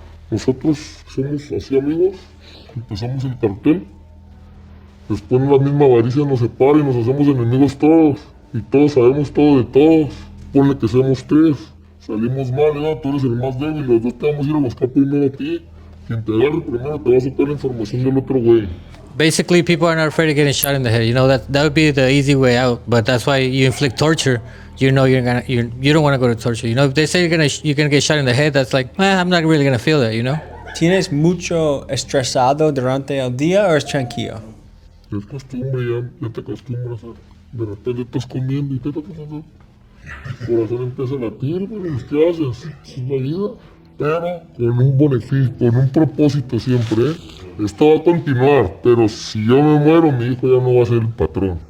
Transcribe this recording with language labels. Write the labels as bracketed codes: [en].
[es] Nosotros somos así amigos, empezamos el cartel, después la misma avaricia nos separa y nos hacemos enemigos todos, y todos sabemos todo de todos. Ponle que seamos 3, salimos mal, ¿no? Tú eres el más débil, los 2 te vamos a ir a buscar primero a ti. Quien te agarre primero te va a sacar la información del otro güey. [en] Basically, people are not afraid of getting shot in the head. You know that would be the easy way out. But that's why you inflict torture. You know you don't want to go to torture. You know, if they say you're gonna get shot in the head, that's like, I'm not really gonna feel that. You know. [es] ¿Tienes mucho estresado durante el día o es tranquilo? Es costumbre, ya te acostumbras. De repente estás comiendo y te corazón empieza a latir, pero ¿qué haces? Es la vida. Pero con un beneficio, con un propósito siempre, Esto va a continuar, pero si yo me muero, mi hijo ya no va a ser el patrón.